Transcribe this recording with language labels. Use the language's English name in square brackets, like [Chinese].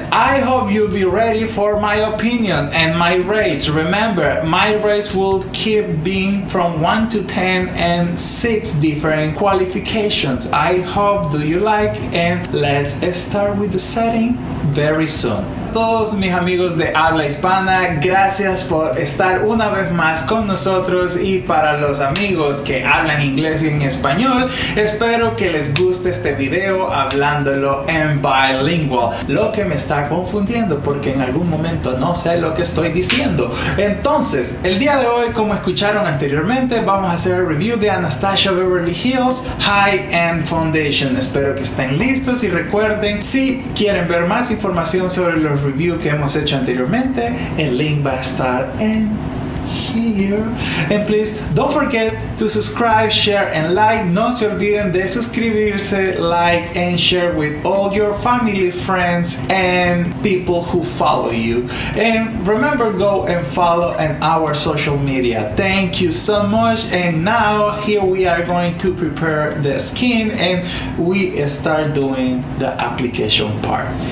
[English] I hope you'll be ready for my opinion and my rates. Remember, my rates will keep being from 1 to 10 and 6 different qualifications. I hope do you like, and let's start with the setting very soon. [Spanish] Todos mis amigos de habla hispana, gracias por estar una vez más con nosotros, y para los amigos que hablan inglés y en español, espero que les guste este video hablándolo en [English] bilingual, [Spanish] lo que me está confundiendo porque en algún momento no sé lo que estoy diciendo. Entonces, el día de hoy, como escucharon anteriormente, vamos a hacer el review de Anastasia Beverly Hills High End Foundation. Espero que estén listos y recuerden, si quieren ver más información sobre los review que hemos hecho anteriormente, el link va a estar en [English] here. And please don't forget to subscribe, share and like. [Spanish] No se olviden de suscribirse, [English] like and share with all your family, friends and people who follow you. And remember, go and follow on our social media. Thank you so much. And now here we are going to prepare the skin and we start doing the application part.